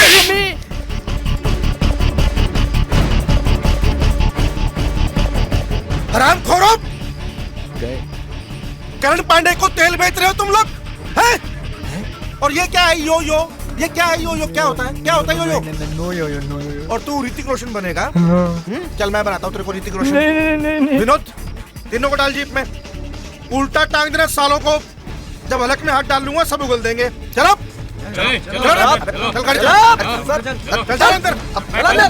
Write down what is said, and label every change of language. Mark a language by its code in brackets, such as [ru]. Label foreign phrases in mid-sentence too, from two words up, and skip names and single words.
[hi] हरामखोरों! करण पांडे को तेल बेच रहे हो तुम लोग हैं? और ये क्या है यो यो? ये क्या है यो यो? क्या होता है? क्या होता है यो यो? नो यो यो नो यो। और तू ऋतिक रोशन बनेगा? चल मैं बनाता हूँ तेरे को ऋतिक रोशन। नहीं। विनोद, तीनों को डाल जीप में। उल्टा टांग देना सालों को। जब हलक में हाथ डाल लूंगा सब उगल देंगे। चलो चल गाड़ी चल अंदर।